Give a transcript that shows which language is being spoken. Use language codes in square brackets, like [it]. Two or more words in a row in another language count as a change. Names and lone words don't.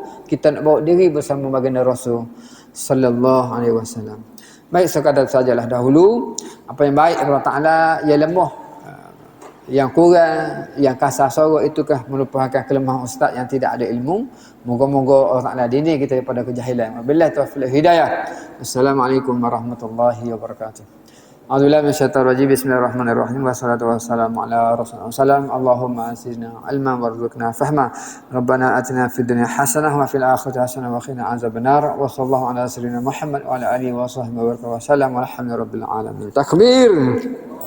[ms] Kita nak bawa diri bersama baginda Rasul [ar] صلى الله عليه وسلم. [ms] Baik, sekadar sajalah dahulu. Apa yang baik Allah Taala, yang lemah, yang kurang, yang kasar sorok itukah merupakan kelemahan ustaz yang tidak ada ilmu. Moga-moga Allah Taala didik kita daripada kejahilan. [ar] وبالله توفيق هداية. السلام عليكم ورحمة الله وبركاته. أعوذ بالله من الشيطان الرجيم. بسم الله الرحمن الرحيم. والصلاة والسلام على رسول الله سلم. اللهم زدنا علما وارزقنا فهما. ربنا آتنا في الدنيا حسنة وفي الآخرة حسنة وقنا عذاب النار. وصلى الله على سيدنا محمد وعلى آله وصحبه وسلم. والحمد لله رب العالمين. Takbir.